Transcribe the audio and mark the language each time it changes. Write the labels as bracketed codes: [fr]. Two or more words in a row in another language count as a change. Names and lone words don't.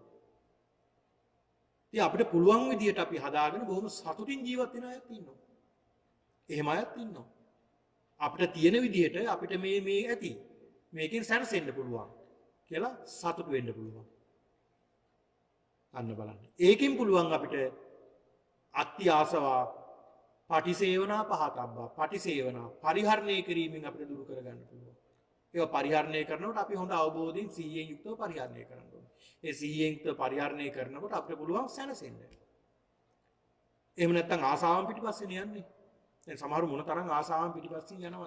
[si] ඉතින් අපිට පුළුවන් විදියට අපි හදාගෙන බොහොම සතුටින් ජීවත් වෙන අයත් ඉන්නවා. එහෙම අයත් ඉන්නවා. අපිට තියෙන විදියට අපිට මේ ඇති. මේකෙන් සැනසෙන්න පුළුවන් කියලා සතුටු වෙන්න පුළුවන්. අන්න බලන්න. ඒකෙන් පුළුවන් අපිට [pi] අත්ති ආසවා පටිසේවනා පහතබ්බා පටිසේවනා [si] පරිහරණය කිරීමෙන් අපිට දුරු කරගන්න පුළුවන්. ඒවා පරිහරණය කරනකොට අපි හොඳ අවබෝධයෙන් සිහියෙන් යුක්තව පරිහරණය කරන්න ඕනේ. ඒ සිහියෙන් යුක්තව පරිහරණය කරනකොට අපිට පුළුවන් සැනසෙන්න. එහෙම නැත්නම් ආසාවන් පිටිපස්සේ යන්නේ. දැන් සමහර මොන තරම් ආසාවන් පිටිපස්සින් යනවද?